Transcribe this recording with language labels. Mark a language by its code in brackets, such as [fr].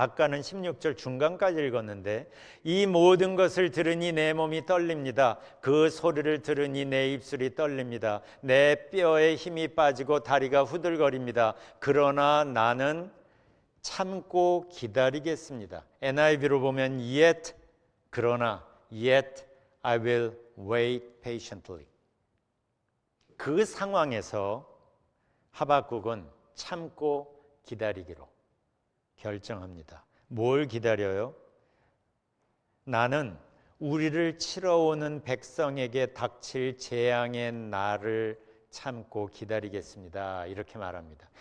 [ko] 아까는 16절 중간까지 읽었는데, 이 모든 것을 들으니 내 몸이 떨립니다. 그 소리를 들으니 내 입술이 떨립니다. 내 뼈에 힘이 빠지고 다리가 후들거립니다. 그러나 나는 참고 기다리겠습니다. NIV로 보면 [en] yet, [ko] 그러나 [en] yet I will wait patiently. [ko] 그 상황에서 하박국은 참고 기다리기로 결정합니다. 뭘 기다려요? 나는 우리를 치러오는 백성에게 닥칠 재앙의 날을 참고 기다리겠습니다. 이렇게 말합니다.